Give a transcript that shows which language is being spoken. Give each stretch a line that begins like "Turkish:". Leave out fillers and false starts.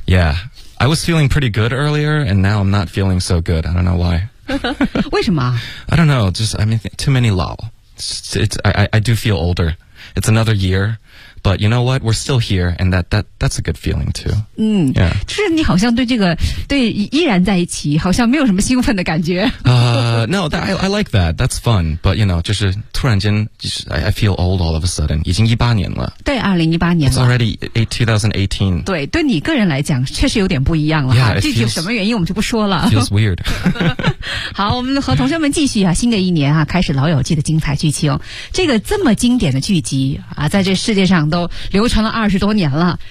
English: Yeah, I was feeling pretty good earlier and now I'm not feeling so good, I don't know why.
Chinese: 为什么？
English: I don't know, just, I mean, too many
Chinese: 老
English: I do feel older. It's another year, but you know what, we're still here and that's a good feeling too. 嗯、yeah.
Chinese: 就是你好像对这个对依然在一起好像没有什么兴奋的感觉。
English: No, I like that, that's fun, but you know,
Chinese: 就是突然间、就是、
English: I feel old all of a sudden,
Chinese: 已经18年了。对，2018年了。
English: It's already 2018.
Chinese: 对，对你个人来讲确实有点不一样了。
English: Yeah,
Chinese: 具体有什么原因我们就不说了。
English: Feels weird.
Chinese: 好，我们和同学们继续啊，新的一年啊，开始老友记的精彩剧情。这个这么经典的剧集啊，在这世界上都流传了20多年了。